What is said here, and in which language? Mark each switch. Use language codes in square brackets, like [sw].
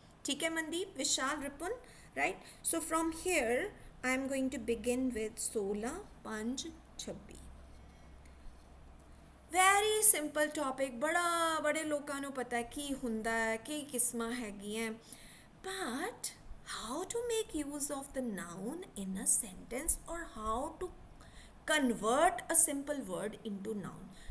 [hi] ठीक है [en] Mandeep, Vishal, Ripun, right? So from here I am going to begin with 16 5 26. [pa] Very simple topic. ਬੜੇ ਲੋਕਾਂ ਨੂੰ ਪਤਾ ਕੀ ਹੁੰਦਾ ਹੈ, ਕੀ ਕਿਸਮਾਂ ਹੈਗੀਆਂ, but [en] how to make use of the noun in a sentence or how to convert a simple word into noun.